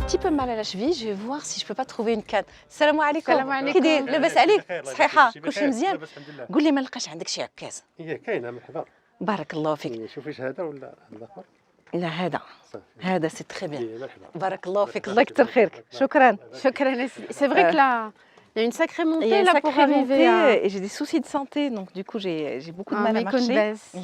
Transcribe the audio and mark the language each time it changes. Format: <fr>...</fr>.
<fr>mal à la cheville, je vais voir si je peux pas trouver une canne. Salam alaikum. Salam alaikum.</fr> <ar>كي لاباس عليك؟ صحيحة كلشي مزيان؟ قول لي ما لقاش عندك شي عكاز. هي كاينه مرحبا. بارك الله فيك. شوفيش هذا ولا الاخر؟ لا هذا. هذا</ar> <fr>سي تري بيان.</fr> <ar>مرحبا. بارك الله فيك الله يكثر خيرك. شكرا. شكرا.</ar> <fr>C'est vrai que là, il y a une sacrée montée là pour arriver à... Et j'ai des soucis de santé, donc du coup j'ai beaucoup de mal à marcher.</fr>